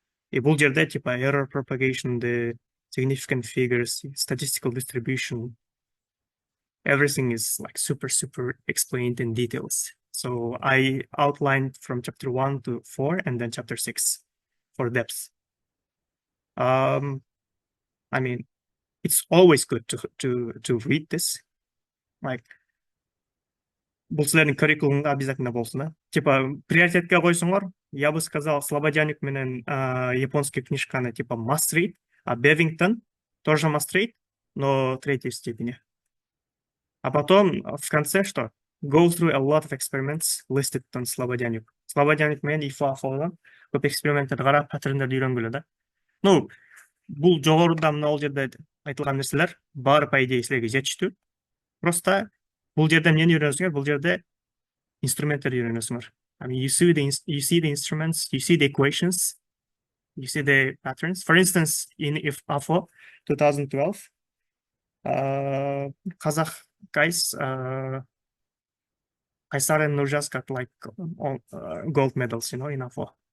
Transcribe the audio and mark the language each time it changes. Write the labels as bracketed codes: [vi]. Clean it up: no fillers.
[ky] И бул жерде [en] типа error propagation, the significant figures, statistical distribution, everything is like super explained in details. So I outlined from chapter 1 to 4 and then chapter 6 for depth. I mean, it's always good to read this. Like, [ky] бул силердин curriculumда обязательно болсун, да? [ru] Типа [ky] приоритетке койсуңор, [ru] я бы сказал, [ky] Слободяник менен японский книжканы [ru] типа [en] must read, [ru] а Бевингтон тоже must read, но третьей степени. А потом в конце что? [en] Go through a lot of experiments listed on Слободяник. [ky] Слободяник менен ИФА кылган көп эксперименттерди карап, паттерндерди үйрөнгүлө, да? Ну, бул жогоруда мына жерде айтылган нерселер баары по идее силерге жетиштүү. Просто бул жерде эмнени үйрөнөсүңөр? Бул жерде инструменттерди үйрөнөсүңөр. [en] I mean, you see the instruments, you see the equations, you see the patterns. For instance, in AFO 2012, Kazakh guys, Kaysar and Nurjas got like gold medals, you know, in AFO.